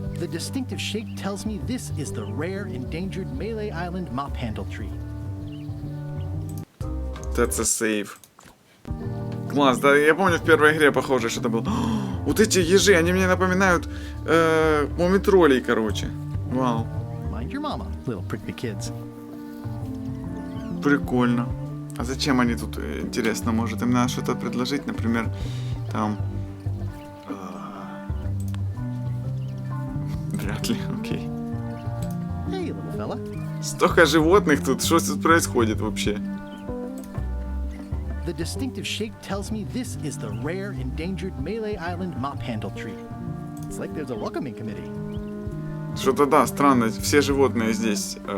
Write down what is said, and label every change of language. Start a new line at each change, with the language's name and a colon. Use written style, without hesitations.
English: The distinctive shape tells me this is the rare endangered Malay Island mop handle tree. That's a save.
Russian: Класс, да, я помню в первой игре похоже что-то было. Вот эти ежи, они мне напоминают мумитролей, короче. Вау.
English: Mind your mama, little prickly kids.
Russian: Прикольно. А зачем они тут, интересно, может им надо что-то предложить, например, там... Вряд ли, окей.
English: Hey, little fella.
Russian: Столько животных тут, что тут происходит вообще?
English: The distinctive shape tells me this is the rare endangered Malay Island mop handle tree. It's like there's a welcoming committee.
Russian: Что-то да, странно, все животные здесь.